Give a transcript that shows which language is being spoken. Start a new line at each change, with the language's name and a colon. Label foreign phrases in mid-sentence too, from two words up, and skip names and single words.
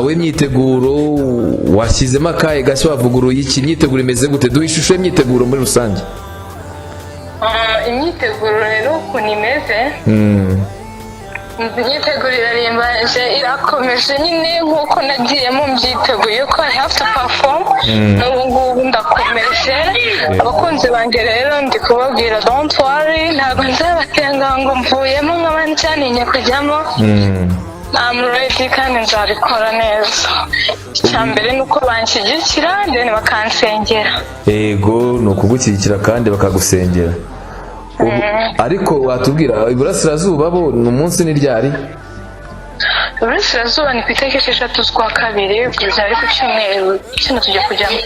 Kinyarwanda: We imyiteguro washyizemo akaye gashya, wavuguruye iki? Imyiteguro imeze gute? Duha ishusho y'imyiteguro muri rusange. Imyiteguro rero ukuntu imeze, imyiteguro irarimbaje, irakomeje nyine nk'uko nagiyemo mbyiteguye ko
English: I have to perform.
Kinyarwanda: N'ubu ngubu ndakomeje. Abakunzi banjye rero ndi kubabwira
English: don't worry,
Kinyarwanda: ntabwo nzabatenga ngo mvuyemo nk'abandi cyaninye kujyamo.
English: I'm ready
Kinyarwanda: kandi nzabikora neza. Icyambere ni uko banshyigikira then bakansengera. Yego, ni ukugushyigikira kandi bakagusengera. Ariko watubwira Iburasirazuba bo ni umunsi ni ryari? Iburasirazuba ni ku itariki 6 z'ukwa kabiri, kugeza ari ku cyumweru kino tujya kujyamo.